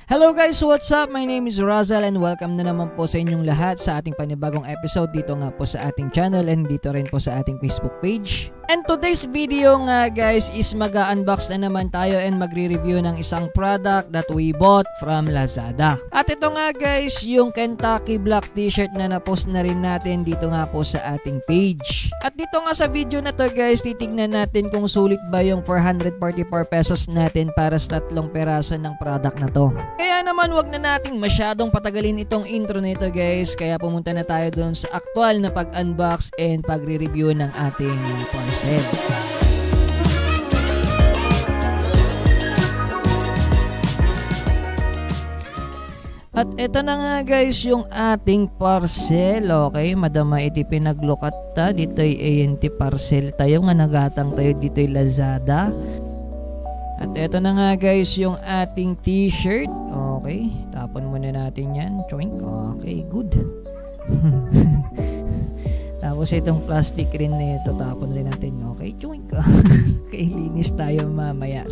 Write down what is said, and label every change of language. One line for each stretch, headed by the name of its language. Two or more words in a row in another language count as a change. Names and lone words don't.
English: Hello guys, what's up? My name is Razal and welcome
Filipino: na naman po sa inyong lahat sa ating panibagong episode dito nga po sa ating channel and dito rin po sa ating Facebook page.
English: And today's video nga guys is
Filipino: mag-unbox na naman tayo
English: and
Filipino: magre-review ng isang
English: product that we bought from Lazada.
Filipino: At ito nga guys, yung Kentucky Black t-shirt na na-post na rin natin dito nga po sa ating page. At dito nga sa video na to guys, titignan natin kung sulit ba yung 444 pesos natin para sa 3 peraso ng product na to. Kaya naman wag na nating masyadong patagalin itong intro nito guys, kaya pumunta na tayo doon sa aktual na pag-unbox and pagre-review ng ating parcel. At ito na nga guys yung ating parcel.
Iloko: Okay, madama iti pinaglukat ta. Dito'y ANT parcel tayo nga nagatang tayo dito'y Lazada.
Filipino: At ito na nga guys yung ating t-shirt. Okay, tapon muna natin yan.
English: Choink. Okay, good.
Filipino: Tapos itong plastic rin na ito, tapon rin natin. Okay, choink. Okay, linis tayo mamaya.